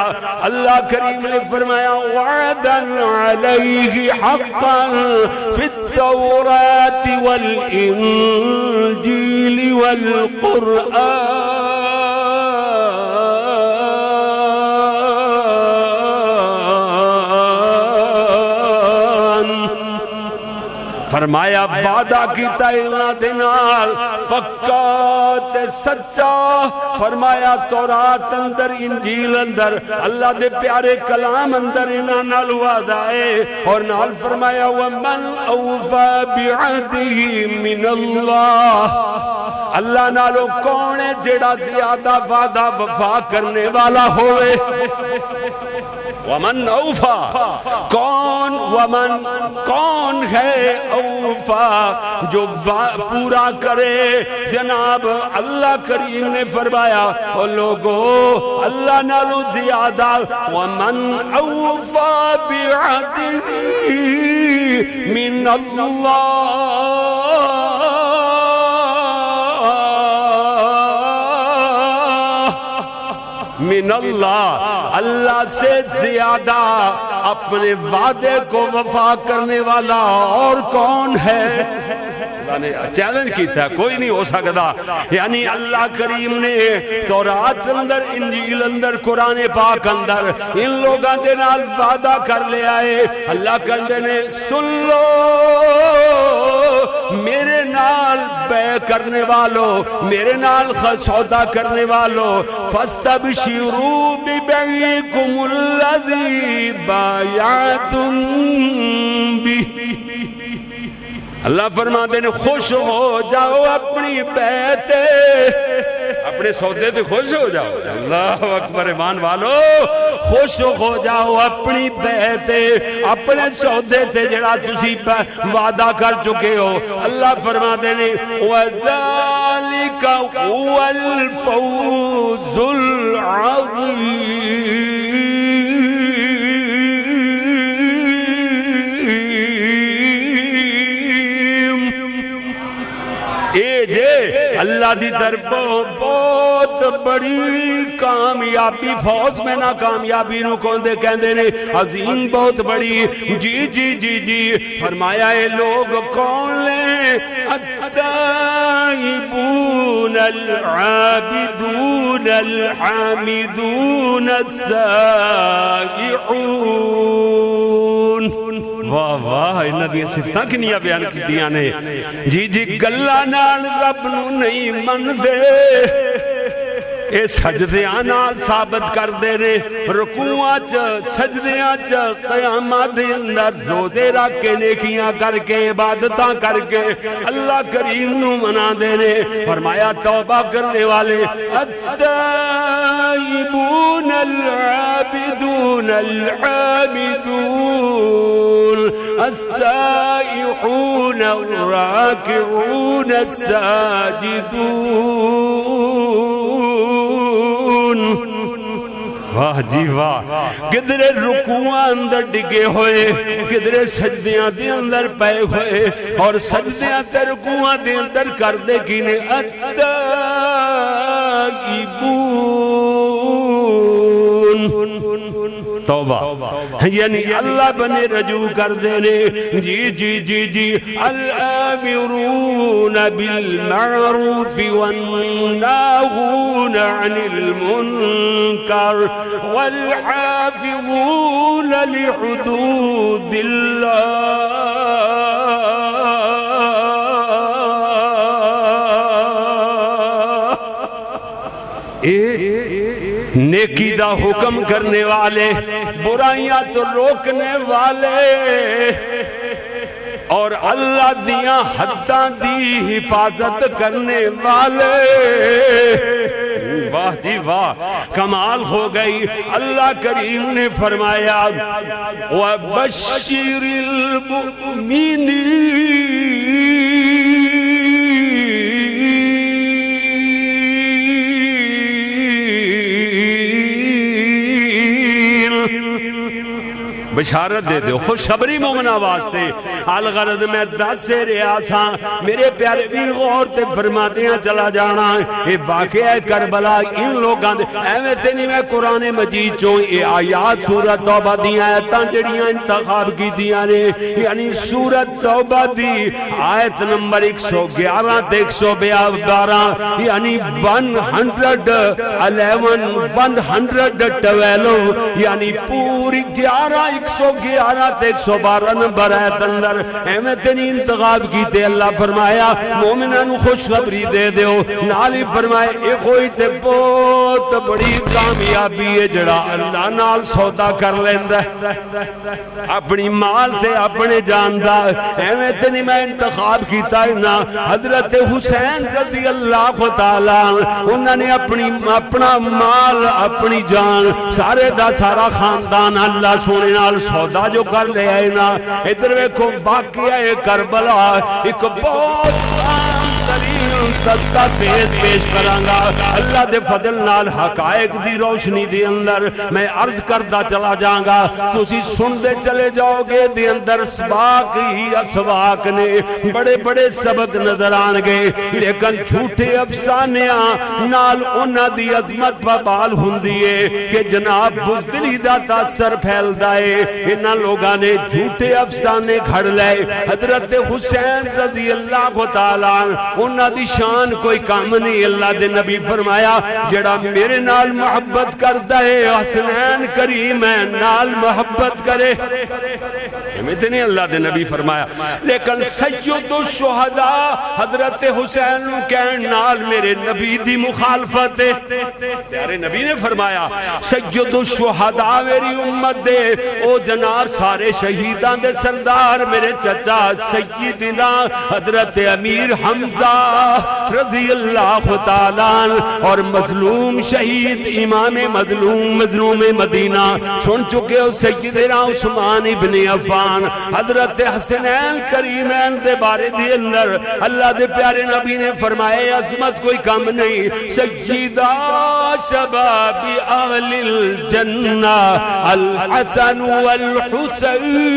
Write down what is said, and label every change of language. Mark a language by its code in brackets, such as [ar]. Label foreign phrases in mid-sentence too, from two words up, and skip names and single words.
[pa] اللہ کریم نے فرمایا [ar] وعدن علیہ حقا فی التوراۃ والانجیل والقرآن. [pa] فرمایا وعدہ کیتا انہاں دے نال پکا تے سچا. فرمایا تورات اندر، انجیل اندر، اللہ دے پیارے کلام اندر انہاں نال وعدہ ہے. اور نال فرمایا [ar] ومن اوفى بعهده من اللہ. [pa] اللہ نالو کون ہے جڑا زیادہ وعدہ وفا کرنے والا ہوئے؟ [ar] ومن اوفا، [pa] کون ومن کون ہے اوفا جو پورا کرے؟ جناب اللہ کریم نے فرمایا او لوگو اللہ نالو زیادہ. [ar] ومن اوفا بعهده من اللہ [ur] من اللہ، اللہ سے زیادہ اپنے وعدے کو وفا کرنے والا اور کون ہے؟ [pa] اللہ نے چیلنج کیتا ہے، کوئی نہیں ہو سکتا. یعنی اللہ کریم نے تورات اندر، انجیل اندر، قرآن پاک اندر ان لوگاں دے نال وعدہ کر لیا ہے. اللہ کہندے نے سن لو میرے نال بے کرنے والو، میرے نال سودا کرنے والو، [ar] فاستبشروا ببیعکم الذی بایعتم بہ. [ur] اللہ فرماتے ہیں خوش ہو جاؤ اپنی بیعت، اپنے سودے تے خوش ہو جاؤ. [pa] اللہ اکبر ایمان والو، خوش ہو جاؤ اپنی بیعت، اپنے سودے تے جڑا تسی وعدہ کر چکے ہو. [ur] اللہ فرماتے ہیں [ar] وَذَلِكَ هُوَ الْفَوْزُ الْعَظِيمُ. [pa] اللہ دی طرفوں بہت بڑی کامیابی، فوز میں ناکامیابی نو کوندے کہندے نے عظیم، بہت بڑی. جی جی جی جی فرمایا اے لوگ کون لے؟ [ar] التائبون العابدون الحامدون السائحون. [pa] واہ واہ، انہاں دی صفتاں کنیاں بیان کیتیاں نے. جی جی گلاں نال رب نو نہیں من دے، اے سجدیاں نال ثابت کر دے نے، رکوعاں چ سجدیاں چ قیامت دے اندر روزے رکھ کے نیکیاں کر کے عبادتاں کر کے اللہ کریم نو منا دے نے. فرمایا توبہ کرنے والے [ar] التائبون العابدون الحامدون السائحون الراكعون الساجدون. [pa] واہ جی واہ، کدرے رکوعاں اندر ڈگے ہوئے، کدرے سجدیاں دے اندر پے ہوئے، اور سجدیاں تے رکوعاں دے اندر کر دے کینے التائبون. توبہ یعنی اللہ بنے رجوع کر دینے. [ar] جی جی جی جی الآمرون بالمعروف والناهون عن المنکر والحافظون لحدود اللہ. [pa] نیکی دا حکم کرنے والے، برائیاں تو روکنے والے، اور اللہ دیاں حداں دی حفاظت کرنے والے. واہ جی واہ، کمال ہو گئی. اللہ کریم نے فرمایا [ar] وَبَشِّرِ الْمُؤْمِنِينَ [pa] بشارت دے دے خوشخبری مومنہ واسطے. الغرض میں دس سے ریاساں میرے پیارے پیر غور تے فرماتیاں چلا جانا. اے واقعہ کربلا ان لوگاں دے ایویں تے نہیں میں قرآن مجید چوں اے آیات سورۃ توبہ دی آیتاں جڑیاں انتخاب کیتیاں نے، یعنی سورۃ توبہ دی آیت نمبر 111 تے 112، یعنی 112 یعنی پوری 111 تے 112 نمبر آیت اندر ایویں تے نہیں انتخاب کیتے. اللہ فرمایا مومناں نو خوشخبری دے دیو، نال ہی فرمائے اے کوئی تے بہت بڑی کامیابی ہے جڑا اللہ نال سودا کر لیندا ہے اپنی مال تے اپنے جان دا. ایویں تے نہیں میں انتخاب کیتا ہے نا. حضرت حسین رضی اللہ تعالی انہاں نے اپنا مال، اپنی جان، سارے دا سارا خاندان اللہ سونے نال سودا جو کر لے آئے نا. ادھر ویکھو واقعہ کربلا ایک بہت ترین دستاویز پیش کرانگا اللہ دے فضل نال حقائق دی روشنی دے اندر میں عرض کردا چلا جاؤں گا تسی سن دے چلے جاؤ گے دے اندر سباق ہی اسباق نے بڑے بڑے سبق نظر آن گے لیکن جھوٹے افسانیاں نال انہاں دی عظمت پابال ہوندی ہے کہ جناب بزدلی دا تاثر پھیلدا ہے انہاں لوگاں نے جھوٹے افسانے گھڑ لے حضرت حسین رضی اللہ تعالیٰ انہاں دی شان کوئی کام نہیں اللہ دے نبی فرمایا جڑا میرے نال محبت کردا ہے حسنین کریمین نال محبت کرے نہیں اللہ دے نبی فرمایا لیکن سید الشہداء حضرت حسین کہن نال میرے نبی دی مخالفت ہے پیارے نبی نے فرمایا سید الشہداء میری امت دے او جناب سارے شہیدان دے سردار میرے چچا سیدنا حضرت امیر حمزہ رضی اللہ تعالیٰ اور مظلوم شہید امام مظلوم مدینہ سن چکے ہو سیدنا عثمان ابن عفان حضرت حسنین کریمین دے بارے دے اندر اللہ دے پیارے نبی نے فرمائے عظمت کوئی کم نہیں [ar] سیدہ شباب اہل الجنہ الحسن والحسین